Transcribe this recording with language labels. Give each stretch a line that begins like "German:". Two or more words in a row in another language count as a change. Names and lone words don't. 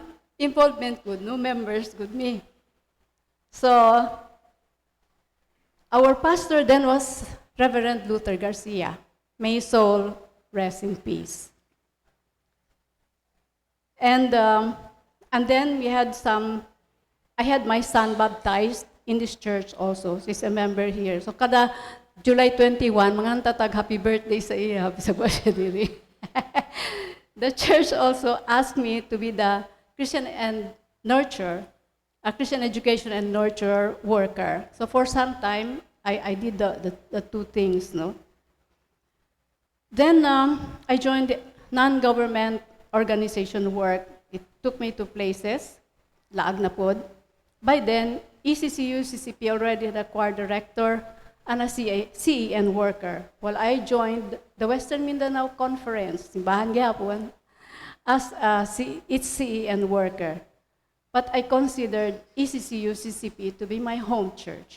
English: Involvement good, no members good me. So, our pastor then was Reverend Luther Garcia. May his soul rest in peace. And then I had my son baptized in this church also. He's a member here. So,
Cebuano: kada July 21, mga tatag
English: happy birthday
Cebuano: sa iya, sa siya diri.
English: The church also asked me to be the Christian education and nurture worker. So for some time, I did the two things, no? Then I joined the non-government organization work. It took me to places,
Cebuano: laag na pod.
English: By then, ECCU, CCP already had a choir director and a CEN worker. While I joined the Western Mindanao Conference,
Cebuano: simbahan gyapon,
English: as its CEN worker. But I considered ECCU CCP to be my home church.